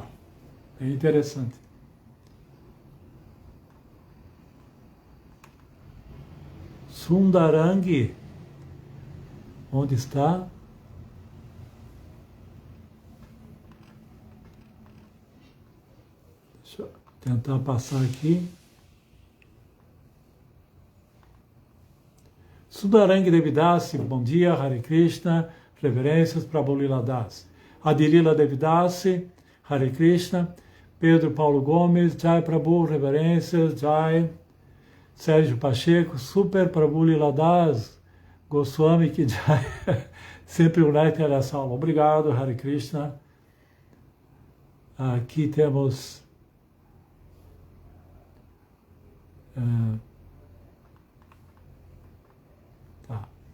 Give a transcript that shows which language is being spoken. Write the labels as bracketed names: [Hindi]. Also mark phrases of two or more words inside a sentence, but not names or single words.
[Portuguese] É interessante. Sundarangi, onde está? Deixa eu tentar passar aqui. Sundarangi Devidasi, bom dia, [Sanskrit] हरे कृष्ण, [Portuguese] reverências para Prabhu Das. Adilila Devidasi, [Sanskrit] हरे कृष्ण, [Portuguese] Pedro Paulo Gomes, Jai Prabhu, reverências, Jai. Sérgio Pacheco, Super Prabhu Das, Goswami que Jai, sempre unite nessa aula. Obrigado, [Sanskrit] हरे कृष्ण. [Portuguese] Aqui temos tá.